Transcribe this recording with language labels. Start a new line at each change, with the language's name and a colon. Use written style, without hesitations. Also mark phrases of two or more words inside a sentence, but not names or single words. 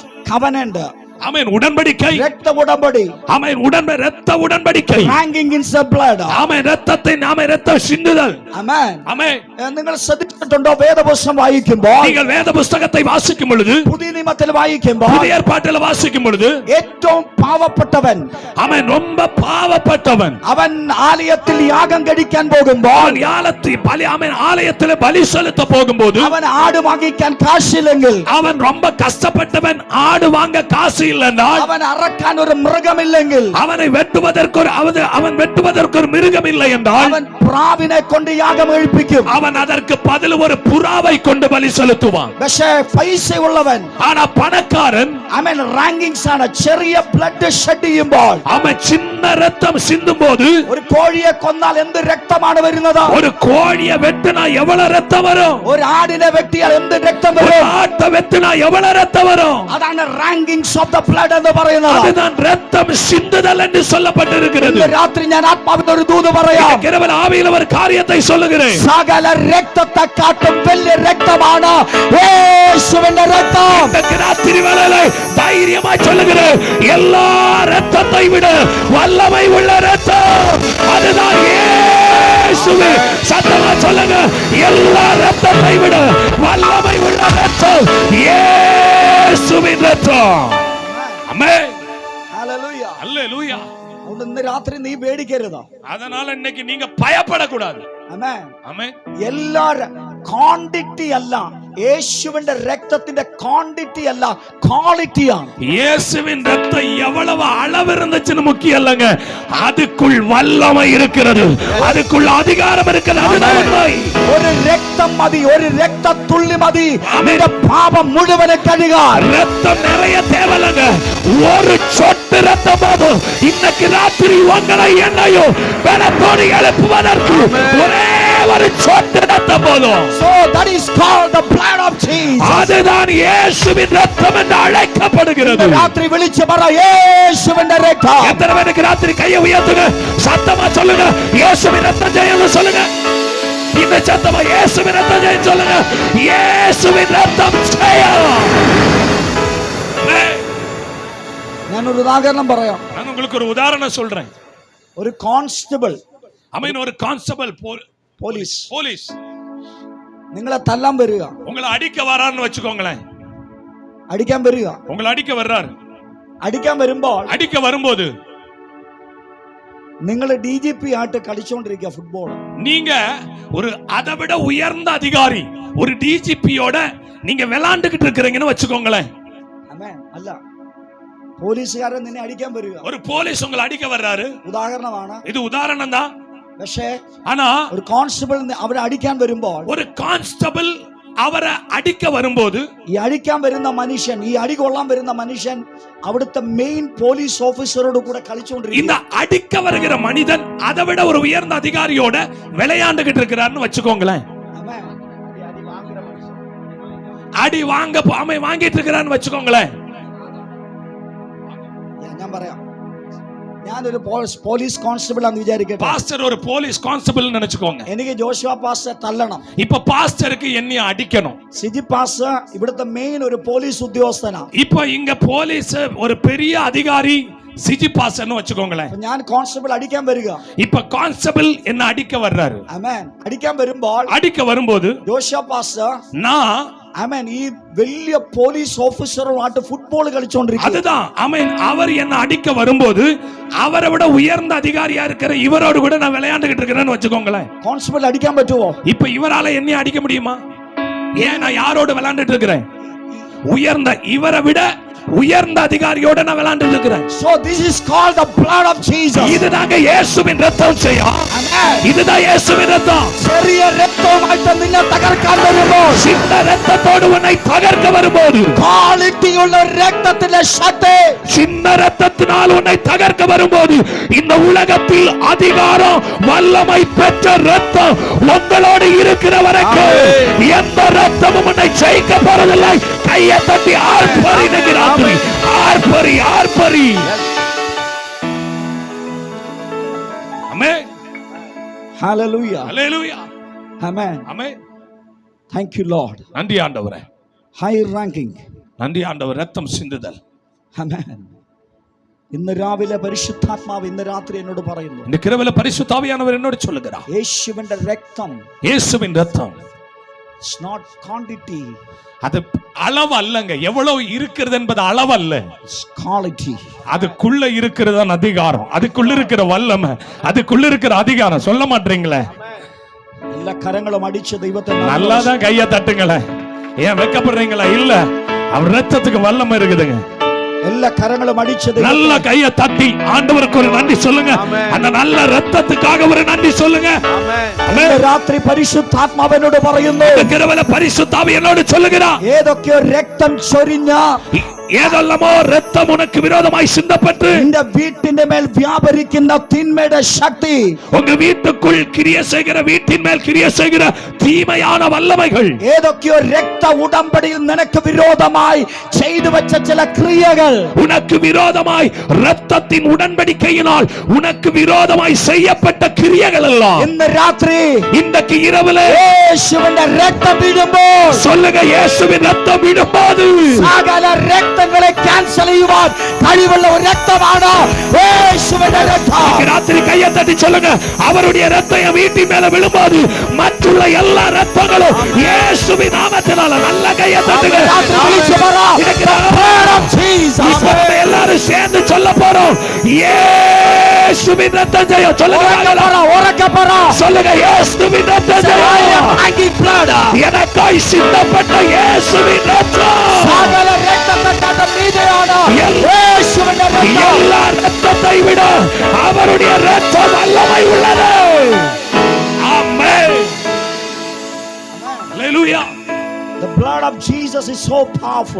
Malayalam: കവനന്റ്,
Tamil: ஆமென், உடன்படிக்கை,
Malayalam: രക്ത ഉടമ്പടി,
Tamil: ஆமென், இரத்த உடன்படிக்கை,
English: hanging in the blood,
Tamil: ஆமென், இரத்தத்தை நாம இரத்தம் சிந்துதல்,
Malayalam: ആമേൻ,
Tamil: ஆமென்.
Malayalam: നിങ്ങൾ ശ്രദ്ധിച്ചിട്ടുണ്ടോ? വേദപുസ്തകം വായിക്കുമ്പോൾ,
Tamil: நீங்கள் வேத புத்தகத்தை வாசிக்கும் பொழுது,
Malayalam: പുതിയ നിയമത്തിൽ വായിക്കുമ്പോൾ,
Tamil: புதிய ஏற்பாட்டில் வாசிக்கும் பொழுது,
Malayalam: ഏറ്റവും പാവപ്പെട്ടവൻ,
Tamil: அவன் ரொம்ப பாவப்பட்டவன்,
Malayalam: അവൻ ആലയത്തിൽ യാഗം കഴിക്കാൻ പോകുമ്പോൾ,
Tamil: ஆலயத்தில் பலி செலுத்த போகும்போது,
Malayalam: അവൻ ആട് വാങ്ങിക്കാൻ കാശില്ലെങ്കിൽ,
Tamil: அவன் ரொம்ப கஷ்டப்பட்டவன், ஆடு வாங்க காசு இல்லைன்றால்,
Malayalam: അവൻ അറക്കാൻ ഒരു മൃഗമില്ലെങ്കിൽ,
Tamil: அவனை வெட்டுவதற்கு ஒரு மிருகம் இல்லை என்றால்,
Malayalam: അവൻ പ്രാവിനെ കൊണ്ട് യാഗം കഴിപ്പിക്കും.
Tamil: அவன் அதற்கு பதில் ஒரு புறாவை கொண்டு பலி செலுத்துவான்.
Malayalam: പക്ഷേ പൈസയുള്ളവൻ,
Tamil: ஆனா பணக்காரன்,
Malayalam: അവൻ റാങ്കിങ്സ് ആണ്. ചെറിയ
English: blood shed
Malayalam: ചെയ്യുമ്പോൾ,
Tamil: அவன் சின்ன ரத்தம் சிந்தும் போது,
Malayalam: ഒരു കോഴിയെ കൊന്നാൽ എന്ത് രക്തമാണ് വരുന്നത്?
Tamil: ஒரு கோழியை வெட்டினா எவ்வளவு ரத்தம் வரும்?
Malayalam: ഒരു ആടിനെ വെട്ടിയാൽ എന്ത് രക്തം
Tamil: ஒரு
Malayalam: വരും?
Tamil: ஆட்டை வெட்டினா எவ்வளவு ரத்தம் வரும்?
Malayalam: അതാണ്
English: rankings of the blood
Malayalam: എന്ന് പറയുന്നത്.
Tamil: அதுதான் ரத்தம் சிந்துதல் என்று சொல்லப்பட்டிருக்கிறது.
Malayalam: ഇന്ന് രാത്രി ഞാൻ ആത്മാവിന്റെ ഒരു ദൂത് പറയാം.
Tamil: இரவு ஆவியில் ஒரு காரியத்தை சொல்லுகிறேன்.
Malayalam: സകല രക്തത്തെക്കാട്ടും വലിയ രക്തമാണ് യേശുവിന്റെ രക്തം.
Tamil: இந்த ராத்திரி வேளையில தைரியமா சொல்லுகிறேன், எல்லா ரத்தத்தை விட வல்லமை உள்ள ரத்தம் அதுதான் இயேசுவே. சத்தமா சொல்லுங்க, எல்லா ரத்தத்தை விட வல்லமை உள்ள ரத்தம் இயேசுவின் ரத்தம். ஆமென்.
Malayalam: ഹല്ലേലൂയ.
Tamil: அல்லேலூயா.
Malayalam: അതുകൊണ്ട് ഇന്ന് രാത്രി നീ പേടിക്കരുത്.
Tamil: அதனால இன்னைக்கு நீங்க பயப்படக்கூடாது.
Malayalam: ആമേൻ.
Tamil: ஆமென்.
Malayalam: എല്ലാ ക്വാണ്ടിറ്റി അല്ല, യേശുവിന്റെ രക്തത്തിന്റെ ക്വാണ്ടിറ്റി അല്ല, ക്വാളിറ്റിയാണ്.
Tamil: இயேசுவின் ரத்தம் எவ்வளவு அளவு இருந்துச்சுன்னு முக்கியம் இல்லங்க, அதுக்குள் வல்லமை இருக்கிறது, அதுக்குள் அதிகாரம் இருக்கிறது. அதுதான் உண்மை.
Malayalam: ഒരു രക്തം മതി, ഒരു രക്തത്തുള്ളി മതി നിന്റെ പാപം മുഴുവനെ കഴുകാൻ.
Tamil: ரத்தம் நிறைய தேவையில்லைங்க, ஒரு சொட்டு ரத்தம் போதும் இன்னைக்கு ராத்திரி உங்களை என்னையும் பலத்தோடு எழுப்புவதற்கு ஒரே ஒரு சொட்டு ரத்தம் போதும்.
English: So that is called the blood of Jesus.
Tamil: அதுதான் இயேசுவின் ரத்தம் என்று அழைக்கப்படுகிறது. ராத்திரி விழிச்சு வர இயேசுவின் ரத்தம். எத்தனை பேருக்கு ராத்திரி கையை உயர்த்துங்க, சத்தமா சொல்லுங்க இயேசுவின் ரத்தம் ஜெயம்னு சொல்லுங்க. இந்த சத்தமா இயேசுவின் ரத்தம் ஜெயம் சொல்லுங்க. இயேசுவின் ரத்தம் ஜெயம்.
Malayalam: ഞാൻ ഒരു ഉദാഹരണം പറയാം.
Tamil: நான் உங்களுக்கு ஒரு உதாரணம் சொல்றேன்.
Malayalam: ഒരു കോൺസ്റ്റബിൾ,
Tamil: அமீன், ஒரு
English: constable police
Malayalam: നിങ്ങളെ തല്ലാൻ വരിക,
Tamil: உங்களை அடிக்க வரான்னு வச்சுக்கோங்களேன்.
Malayalam: അടിക്കാൻ വരിക,
Tamil: உங்களை அடிக்க வர்றாரு.
Malayalam: അടിക്കാൻ വരുമ്പോൾ
Tamil: அடிக்க வரும்போது
Malayalam: നിങ്ങൾ DGP ആയിട്ട് കളിച്ചോണ്ടിരിക്കുക ഫുട്ബോൾ.
Tamil: நீங்க ஒரு அதை விட உயர்ந்த அதிகாரி, ஒரு டிஜிபியோட நீங்க விளையாண்டுகிட்டு இருக்கிறீங்கன்னு வச்சுக்கோங்களேன்.
Malayalam: ആമേൻ. അല്ല, പോലീസുകാരൻ നിന്നെ അടിക്കാൻ വരിക.
Tamil: ஒரு போலீஸ் உங்களை அடிக்க வர்றாரு.
Malayalam: ഉദാഹരണമാണ്
Tamil: இது உதாரணம் தான்.
Malayalam: പക്ഷേ
Tamil: ஆனா
Malayalam: ഒരു കോൺസ്റ്റബിൾ അവരെ അടിക്കാൻ വരുമ്പോൾ,
Tamil: ஒரு கான்ஸ்டபிள் அவரை அடிக்க வரும்போது,
Malayalam: ഈ അടിക്കാൻ വരുന്ന മനുഷ്യൻ, ഈ അടി കൊള്ളാൻ വരുന്ന മനുഷ്യൻ അവിടുത്തെ
English: main police
Malayalam: ഓഫീസറോട് കൂടെ കളിച്ചുകൊണ്ടിരിക്കും.
Tamil: இந்த அடிக்க வருகிற மனிதன் அதை விட ஒரு உயர்ந்த அதிகாரியோட விளையாண்டுகிட்டு இருக்கிறாருன்னு வச்சுக்கோங்களேன். அடி வாங்க வாங்கிட்டு இருக்கிறான்னு வச்சுக்கோங்களேன்.
Malayalam: ഞാൻ പറയാം, ഞാനൊരു
English: police constable
Malayalam: ആണെന്ന് വിചാരിക്കട്ടെ.
Tamil: பாஸ்டர் ஒரு
English: police constable
Tamil: நினைச்சுக்கோங்க.
Malayalam: എനിക്ക് ജോഷുവ പാസ്റ്റർ തല്ലണം.
Tamil: இப்ப பாஸ்டருக்கு என்னைய அடிக்கணும்.
Malayalam: സിജി പാസ്റ്റർ ഇവിടുത്തെ മെയിൻ ഒരു പോലീസ് ഉദ്യോഗസ്ഥനാ.
Tamil: இப்ப இங்க போலீஸ் ஒரு பெரிய அதிகாரி சிஜி பாஸ்டர்னு வச்சுக்கோங்களேன்.
Malayalam: ഞാൻ കോൺസ്റ്റബിൾ അടിക്കാൻ വരിക.
Tamil: இப்ப கான்ஸ்டபிள் என்ன அடிக்க வர்றாரு.
Malayalam: ആമേൻ. അടിക്കാൻ വരുമ്പോൾ,
Tamil: அடிக்க வரும்போது
Malayalam: ജോഷുവ പാസ്റ്റർ
Tamil: நான்
Malayalam: ആമേൻ ഈ വലിയ പോലീസ് ഓഫീസറുമായിട്ട് ഫുട്ബോൾ കളിച്ചുകൊണ്ടിരിക്കുക.
Tamil: அதுதான் ஆமென். அவர் என்ன அடிக்க வரும்போது அவரை விட உயர்ந்த அதிகாரியா இருக்கிற இவரோடு கூட நான் விளையாண்டுகிட்டு இருக்கிறேன்னு வச்சுக்கோங்களேன்.
Malayalam: കോൺസ്റ്റബിൾ അടിക്കാൻ പറ്റുമോ?
Tamil: இப்ப இவரால என்ன அடிக்க முடியுமா? ஏன் நான் யாரோட விளையாண்டுட்டு இருக்கிறேன்? உயர்ந்த இவரை விட உயர்ந்த அதிகாரியோட நான் விளையாண்டுட்டு இருக்கிறேன்.
English: So this is called the blood of Jesus.
Tamil: இதுதாங்க இயேசுவின் ரத்தம் செய்யும்.
Malayalam: ആമേൻ.
Tamil: இதுதான் இயேசுவின் ரத்தம்.
Malayalam: ചെറിയ രക്തവുമായിട്ട് നിന്നെ തകർക്കാൻ വരുമ്പോൾ,
Tamil: சின்ன ரத்தத்தோடு உன்னை தகர்க்க வரும்போது,
Malayalam: ക്വാളിറ്റിയുള്ള രക്തത്തിന്റെ ശക്തി,
Tamil: சின்ன ரத்தத்தினால் உன்னை தகர்க்க வரும்போது, இந்த உலகத்தில் அதிகாரம் வல்லமை பெற்ற ரத்தம் உங்களோடு இருக்கிற வரைக்கும் எந்த ரத்தமும் உன்னை ஜெயிக்க போறதில்லை. கையை தட்டி ஆர்ப்பரி நிற்கிறார். ஆர்ப்பரி ஆர்ப்பரி. ஆமென்.
English: Hallelujah.
Tamil: ஹல்லேலூயா.
English: Amen.
Tamil: ஆமென்.
English: Thank you Lord.
Tamil: நன்றி ஆண்டவரே.
English: High ranking.
Tamil: நன்றி ஆண்டவர். ரத்தம் சிந்துதல்.
English: Amen.
Malayalam: ഇന്ന് രാവിലെ പരിശുദ്ധാത്മാവ് ഇന്ന് രാത്രി എന്നോട് പറയുന്നു,
Tamil: இந்த கிருபையில பரிசுத்த ஆவியானவர் என்னோடு சொல்லுகிறார்.
Malayalam: യേശുവിന്റെ രക്തം,
Tamil: இயேசுவின் ரத்தம்
English: it's not quantity,
Tamil: அது அளவு அல்லங்க. எவ்வளவு இருக்கிறது என்பது அளவு அல்ல,
English: it's quality.
Tamil: அதுக்குள்ள இருக்கிறதான் அதிகாரம், அதுக்குள்ள இருக்கிற வல்லமை, அதுக்குள்ள இருக்கிற அதிகாரம். சொல்ல மாட்டீங்களே?
Malayalam: എല്ലാ കരങ്ങളും അടിച്ച് ദൈവത്തെ
Tamil: நல்லாதான் கைய தட்டுங்களே. ஏன் வெக்கப்படுறீங்களா? இல்ல, அவர் ரத்தத்துக்கு வல்லமை இருக்குதுங்க.
Malayalam: എല്ലാ കരങ്ങളും അടിച്ച്
Tamil: நல்ல கைய தட்டி ஆண்டவருக்கு ஒரு நன்றி சொல்லுங்க. அந்த நல்ல ரத்தத்துக்காக ஒரு நன்றி சொல்லுங்க.
Malayalam: ഇന്ന് രാത്രി പരിശുദ്ധാത്മാവ് എന്നോട് പറയുന്നു,
Tamil: கிருபையில பரிசுத்த ஆவி என்னோடு சொல்லுகிறார்.
Malayalam: ഏതൊക്കെയോ രക്തം ചൊരിഞ്ഞ,
Tamil: ஏதெல்லாமோ ரத்தம் உனக்கு விரோதமாய் சிந்தப்பட்டு
Malayalam: നിന്റെ വീട്ടിന്റെ മേൽ വ്യാപരിക്കുന്ന തിന്മയുടെ ശക്തി,
Tamil: உங்க வீட்டுக்குள் கிரிய செய்கிற, வீட்டின் மேல் கிரிய செய்கிற தீமையான வல்லமைகள்,
Malayalam: ഏതൊക്കെയോ രക്ത ഉടമ്പടിയിൽ നിനക്ക് വിരോധമായി ചെയ്തു വെച്ച ചില ക്രിയകൾ,
Tamil: உனக்கு விரோதமாய் ரத்தத்தின் உடன்படிக்கையினால் உனக்கு விரோதமாய் செய்யப்பட்ட கிரியைகள் எல்லாம்
Malayalam: ഇന്ന് രാത്രി
Tamil: இன்றைக்கு இரவுல
Malayalam: യേശുവിന്റെ രക്തം വീഴുമ്പോൾ,
Tamil: சொல்லுங்க, இயேசுவின் ரத்தம் விடும்போது
Malayalam: സകല രക്തങ്ങളെ ക്യാൻസൽ ചെയ്യുവാൻ കഴിവുള്ള ഒരു രക്തമാണ് യേശുവിന്റെ രക്തം.
Tamil: ராத்திரி கையை தட்டி சொல்லுங்க, அவருடைய ரத்தம் என் வீட்டின் மேல விழும்போது மற்றுள்ள எல்லா ரத்தங்களும் இயேசுவின் நாமத்தினால. நல்ல கையை தட்டுங்க.
Malayalam: രാത്രി വിളിച്ചു പറ,
English: blood of Jesus.
Tamil: இப்ப நம்ம எல்லாரும் சேர்ந்து சொல்ல போறோம், இயேசுவின் ரத்தம் ஜெயம்.
Malayalam: ഉറക്കെ പറ,
Tamil: சொல்லுங்க, இயேசுவின் ரத்தம் ஜெயம்.
Malayalam: blood.
Tamil: எனக்காய் சிந்தப்பட்ட இயேசுவின் ரத்தம்
Malayalam: സകല രക്തത്തെക്കാട്ടും മീതെയാണ് യേശുവിന്റെ രക്തം.
Tamil: எல்லா ரத்தத்தை விட அவருடைய ரத்தம் வல்லமை உள்ளது. ஆமென். ஹல்லேலூயா.
English: The blood of Jesus is so powerful.